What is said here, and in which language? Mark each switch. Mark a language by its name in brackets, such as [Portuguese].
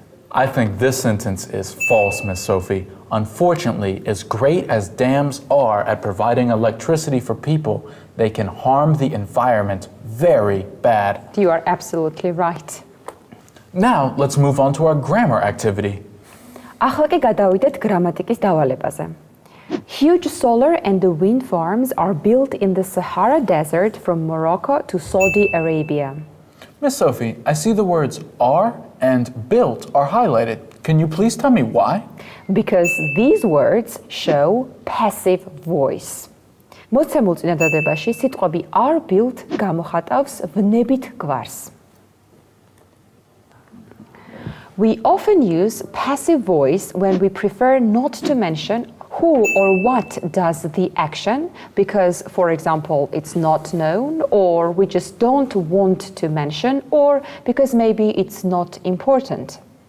[English] I think this sentence is false, Miss Sophie. Unfortunately, as great as dams are at providing electricity for people, they can harm the environment very bad. You are absolutely right. Now, let's move on to our grammar activity. [Georgian] ახლა კი გადავიდეთ გრამატიკის დავალებაზე. [English] Huge solar and wind farms are built in the Sahara Desert from Morocco to Saudi Arabia. Miss Sophie, I see the words are and built are highlighted. Can you please tell me why? Because these words show passive voice. [Georgian] მოცემულ წინადადებაში სიტყვები [English] are built [Georgian] გამოხატავს ვნებით გვარს. [English] We often use passive voice when we prefer not to mention who or what does the action because, for example, it's not known, or we just don't want to mention, or because maybe it's not important.